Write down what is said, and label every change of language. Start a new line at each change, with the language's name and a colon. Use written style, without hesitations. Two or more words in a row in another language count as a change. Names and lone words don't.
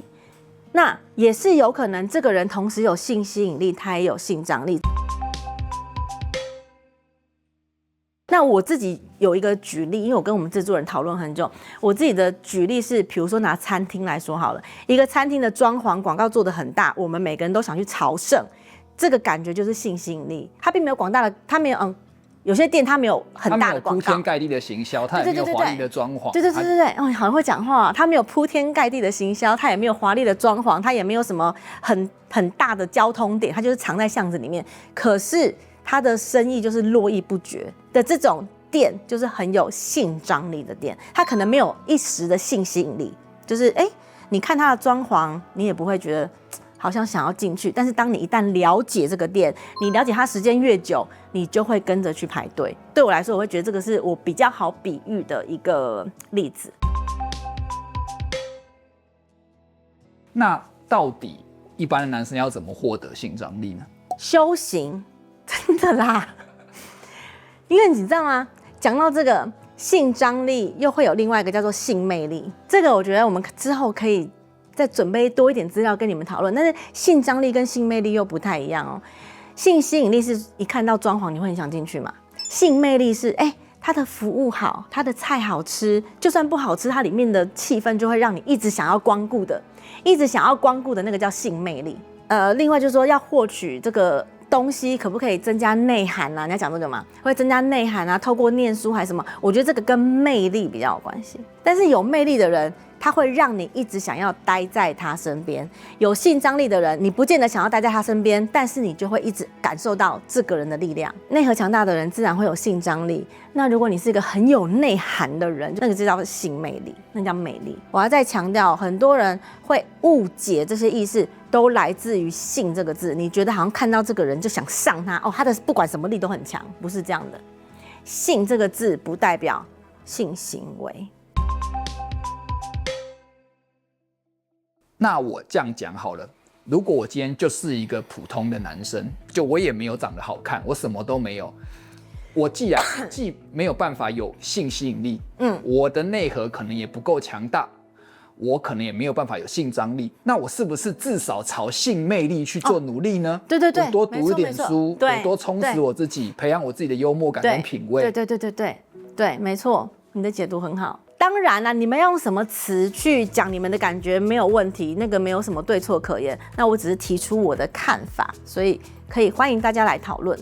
Chinese: 那也是有可能，這個人同時有性吸引力，他也有性張力。那我自己有一個舉例，因為我跟我們製作人討論很久，我自己的舉例是，比如說拿餐廳來說好了，一個餐廳的裝潢廣告做得很大，我們每個人都想去朝聖，這個感覺就是性吸引力。它並沒有廣大的，它沒有有些店它沒有很大的廣告，它沒有鋪天蓋地的行銷，它也沒有華麗的裝潢。對，哦，好像會講話，它沒有鋪天蓋地的行銷，它也沒有華麗的裝潢，它也沒有什麼很大的交通點，它就是藏在巷子裡面。可是他的生意就是絡繹不絕的這種店，就是很有性張力的店。他可能沒有一時的性吸引力，就是你看他的裝潢，你也不會覺得好像想要進去。但是當你一旦了解這個店，你了解他時間越久，你就會跟着去排隊。對我來說，我會覺得這個是我比較好比喻的一個例子。那到底一般的男生要怎麼獲得性張力呢？修行。真的啦，因為你知道嗎？講到這個性張力，又會有另外一個叫做性魅力。這個我覺得我們之後可以再準備多一點資料跟你們討論。但是性張力跟性魅力又不太一樣哦。性吸引力是一看到裝潢你會很想進去嘛？性魅力是它的服務好，它的菜好吃，就算不好吃，它裡面的氣氛就會讓你一直想要光顧的，那個叫性魅力。另外就是說要獲取這個東西可不可以增加內涵啊？你要講這個嗎？會增加內涵啊？透過念書還是什麼？我覺得這個跟魅力比較有關係。但是有魅力的人，他會讓你一直想要待在他身邊。有性張力的人，你不見得想要待在他身邊，但是你就會一直感受到這個人的力量。內核強大的人自然會有性張力。那如果你是一個很有內涵的人，那個就叫性魅力，那叫美麗。我要再強調，很多人會誤解這些意思，都來自於性這個字。你覺得好像看到這個人就想上他他的不管什麼力都很強，不是這樣的。性這個字不代表性行為。那我這樣講好了，如果我今天就是一個普通的男生，就我也沒有長得好看，我什麼都沒有，我既沒有辦法有性吸引力，我的內核可能也不夠強大，我可能也沒有辦法有性張力，那我是不是至少朝性魅力去做努力呢？对，我多讀一點書，我多充實我自己，培養我自己的幽默感跟品味。對，沒錯，你的解讀很好。當然啦，你們要用什麼詞去講你們的感覺沒有問題，那個沒有什麼對錯可言。那我只是提出我的看法，所以可以歡迎大家來討論。